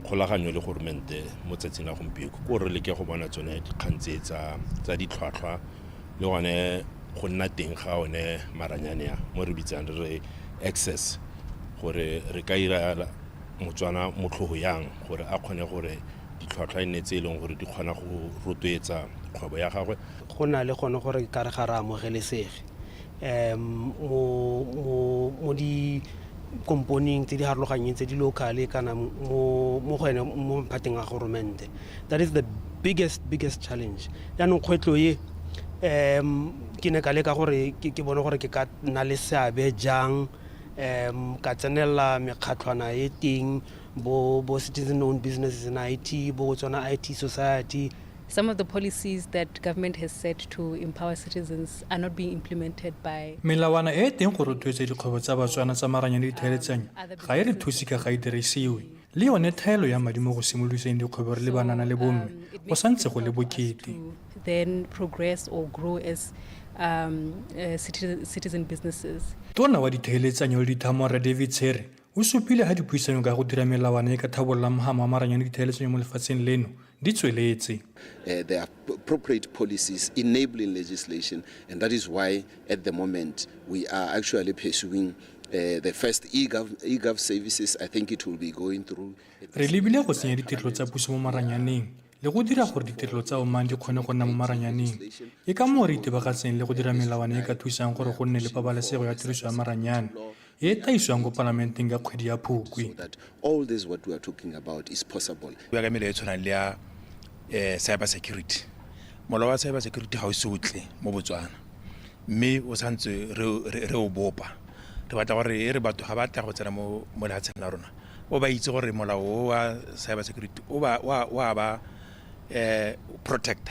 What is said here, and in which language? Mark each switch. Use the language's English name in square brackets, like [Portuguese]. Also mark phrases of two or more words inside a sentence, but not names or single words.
[Tswana] Kgolaganyo le goromente mo tsatsing la gompieno ko re le ke go bona tsone dikgang tse tsa ditlhwatlhwa le gone go nna teng ga one maranyane mo re bitsang re access gore re ka ira Motswana motlhogo yang gore a kgone gore ditlhwatlhwa nne tse leng gore di kgona go rotloetsa kgwebo ya gagwe. Go na le gone gore ka re ga ra amogelesege mo di component tse di harologanyeng tse di locale kana mo mphateng a goromente. [English] That is the biggest challenge. [Tswana] Jaanong kgwetlho ye ke ne ka leka gore ke bone gore ke ka nna le seabe jang ka tsenela mekgatlhwana e teng bo [English] citizen-owned businesses in IT, [Tswana] bo Botswana IT Society. [English] Some of the policies that government has set to empower citizens are not being implemented by... [Tswana] Melawana e teng go rotloetsa dikgwebo tsa Botswana tsa maranyane le ditheeletsanyo ga e re thusi ka ga e dirisiwe. Le yone thaelo ya madi mo go simoloseng dikgwebo re le banana le bomme go santse go le bokete. [English] Then progress or grow as citizen businesses. [Tswana] Tona wa ditheeletsanyo le dithamora David Tsere o supile ha dipuisano ka go dira melawana e ka thabolla mogama wa maranyane le ditheeletsanyo mo lefatsheng leno di tsweletse. [English] There are appropriate policies enabling legislation, and that is why at the moment we are actually pursuing The first e-gov services, I think it will be going through. [Tswana] Re lebile go tsenya ditirelo tsa puso mo maranyaneng le go dira gore ditirelo tsa omang di kgone go nna mo maranyaneng. Ke ka moo re itebagatseng le go dira melawana e ka thusang gore go nne le pabalesego ya tiriso ya maranyane e taisiwang go palamenteng ka kgwedi ya Phukwi. [English] All this what we are talking about is possible. We are going to cyber security. [Tswana] Molao wa [English] cyber security [Tswana] ha o sotle mo Botswana. Mme o santse re o bopa. Re batla gore re batho ga ba tla go tsena mo lehatsheng la rona. O ba itse gore molao wa [English] cyber security [Tswana] o ba protector.